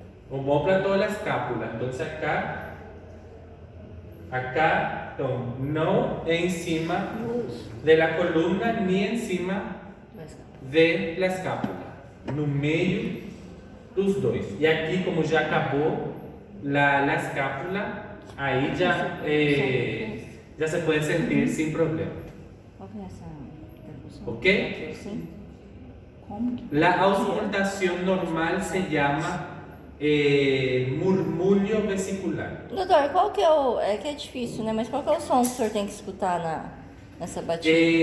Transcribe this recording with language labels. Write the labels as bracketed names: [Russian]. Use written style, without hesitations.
[Portuguese] Omóplato é a escápula. Então, acá, então, não é em cima da coluna nem em cima da escápula. no meio dos dois. E aqui, como já acabou a escápula, aí já se pode sentir sem problema. Qual que é essa interrupção? Ok? Sim. Como que... [Spanish] La auscultación normal se llama murmúrio vesicular. [Portuguese] Doutor, qual que é o... É que é difícil, né? Mas qual que é o som que o senhor tem que escutar nessa batida?